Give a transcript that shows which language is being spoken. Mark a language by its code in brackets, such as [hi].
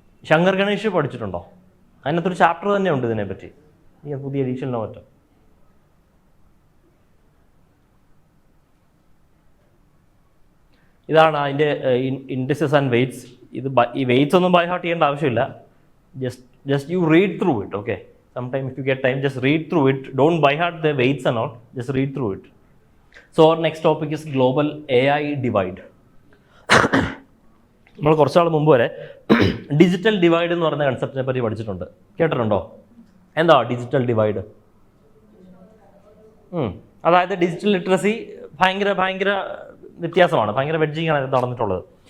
[ml] ശങ്കർ ഗണേഷ് പഠിച്ചിട്ടുണ്ടോ? അതിനകത്തൊരു ചാപ്റ്റർ തന്നെ ഉണ്ട് ഇതിനെപ്പറ്റി. ഈ പുതിയ എഡീഷനിലോ മറ്റോ. ഇതാണ് അതിൻ്റെ ഇൻഡിസസ് ആൻഡ് വെയ്റ്റ്സ്. ഈ വെയ്റ്റ്സ് ഒന്നും ബൈ ഹാർട്ട് ചെയ്യേണ്ട ആവശ്യമില്ല. [en] Just you read through it. Okay, sometime if you get time, just read through it. Don't by heart the weights and all, just read through it. So our next topic is global AI divide. [ml] നമ്മൾ കുറച്ച് നാൾ മുമ്പ് വരെ digital divide എന്ന് പറയുന്ന കൺസെപ്റ്റിനെ പറ്റി പഠിച്ചിട്ടുണ്ട്. കേട്ടിട്ടുണ്ടോ? എന്താ ഡിജിറ്റൽ ഡിവൈഡ്? അതായത് ഡിജിറ്റൽ ലിറ്ററസി ഭയങ്കര വ്യത്യാസമാണ്, ഭയങ്കര വെഡ്ജിങ് ആണ് നടന്നിട്ടുള്ളത്.